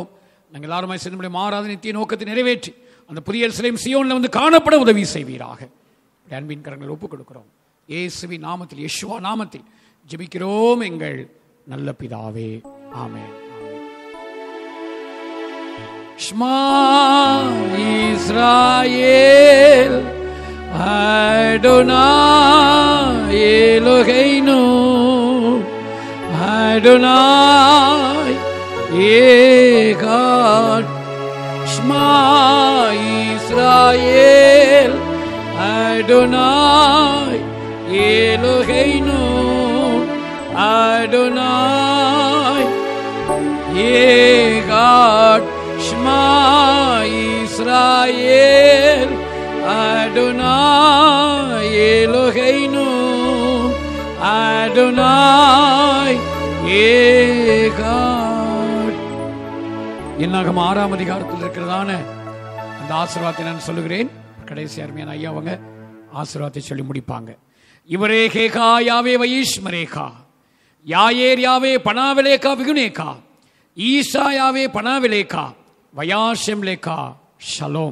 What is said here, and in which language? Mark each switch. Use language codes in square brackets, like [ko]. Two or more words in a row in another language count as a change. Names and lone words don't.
[ta] நாங்கள் எல்லாருமே சேர்ந்து மாறாத நித்திய நோக்கத்தை நிறைவேற்றி அந்த புதிய எருசலேம் சீயோனில் வந்து காணப்பட உதவி செய்வீராக. அன்பின் கரங்களில் ஒப்புக் கொடுக்கிறோம். இயேசுவின் நாமத்தில், யெஷுவா நாமத்தில் ஜெபிக்கிறோம் எங்கள் நல்ல பிதாவே. [he] ஆமென். שמע ישראל אדוני אלוהינו אדוני אחד. שמע ישראל אדוני אלוהינו אדוני אחד. שמע ישראל אדוני אלוהינו אדוני אחד. [ta] என்னாகும் 6ஆம் அதிகாரத்தில் இருக்கிறதான அந்த ஆசீர்வாதத்தை நான் சொல்லுகிறேன். கடைசி அருமையான ஐயா அவங்க ஆசீர்வாதத்தை சொல்லி முடிப்பாங்க. [he] יברכך יהוה וישמרך יאר יהוה פניו אליך ויחנך ישא יהוה פניו אליך וישם לך שלום.